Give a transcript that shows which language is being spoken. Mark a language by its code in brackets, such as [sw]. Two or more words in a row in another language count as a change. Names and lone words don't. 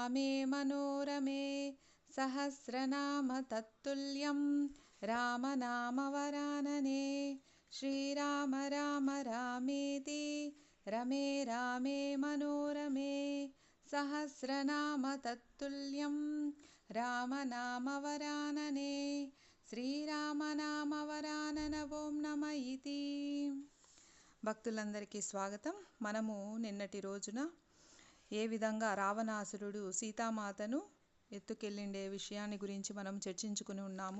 [sa] मे मनोरमे सहस्रनाम तत्तुल्यं रामनामवरानने श्रीराम राम रामेति रमे रामे मनोरमे सहस्रनाम तत्तुल्यं रामनामवरानने శ్రీరామనామవరానన ఓం నమ ఇతి. [te] భక్తులందరికీ స్వాగతం. మనము నిన్నటి రోజున ఏ విధంగా రావణాసురుడు సీతామాతను ఎత్తుకెళ్ళిండే విషయాన్ని గురించి మనం చర్చించుకుని ఉన్నాము.